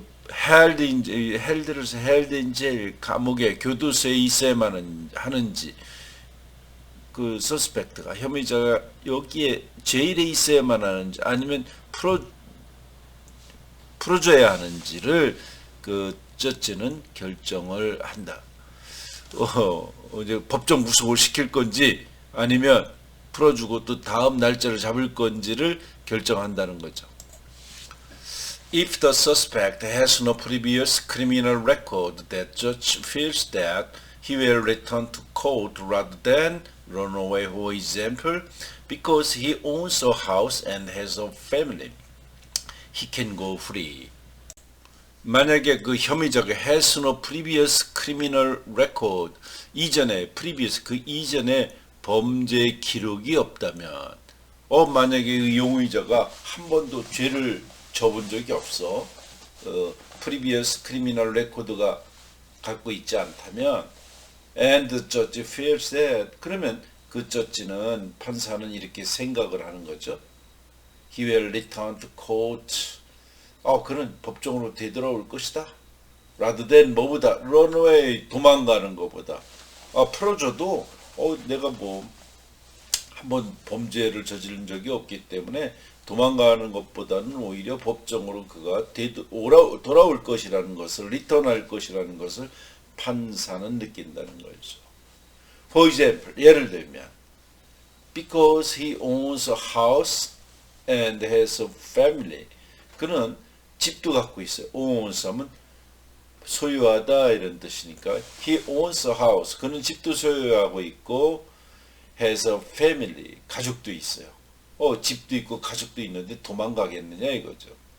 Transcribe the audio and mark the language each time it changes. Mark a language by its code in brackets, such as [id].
[en] held in jail, [ko] 감옥에 교도소에 있어야만 하는지, 그 서스펙트가 혐의자가 여기에 제일에 있어야만 하는지 아니면 풀어줘야 하는지를 그 저지는 결정을 한다. 이제 법정 구속을 시킬 건지 아니면 풀어주고 또 다음 날짜를 잡을 건지를 결정한다는 거죠. [en] If the suspect has no previous criminal record, the judge feels that he will return to court rather than run away, for example, because he owns a house and has a family. He can go free. [ko] 만약에 그 혐의자가 [en] has no previous criminal record, [ko] 그 이전에 범죄 기록이 없다면, 만약에 그 용의자가 한 번도 죄를 져본 적이 없어, [en] previous criminal record [ko] 가 갖고 있지 않다면, [en] and the judge feels that, [ko] 그러면 그 저지는 판사는 이렇게 생각을 하는 거죠. [en] He will return to court. [ko] 그는 법정으로 되돌아올 것이다. [en] rather than [ko] 뭐보다 [en] run away, [ko] 도망가는 것보다. 풀어줘도 내가 뭐 한번 범죄를 저지른 적이 없기 때문에 도망가는 것보다는 오히려 법정으로 그가 돌아올 것이라는 것을, 리턴할 것이라는 것을 판사는 느낀다는 거죠. [en] For example, [ko] 예를 들면, [en] because he owns a house and has a family. [ko] 그는 집도 갖고 있어요. owns 하면 소유하다 이런 뜻이니까 [en] he owns a house. [ko] 그는 집도 소유하고 있고 [en] has a family. [ko] 가족도 있어요. 집도 있고 가족도 있는데 도망가겠느냐 이거죠.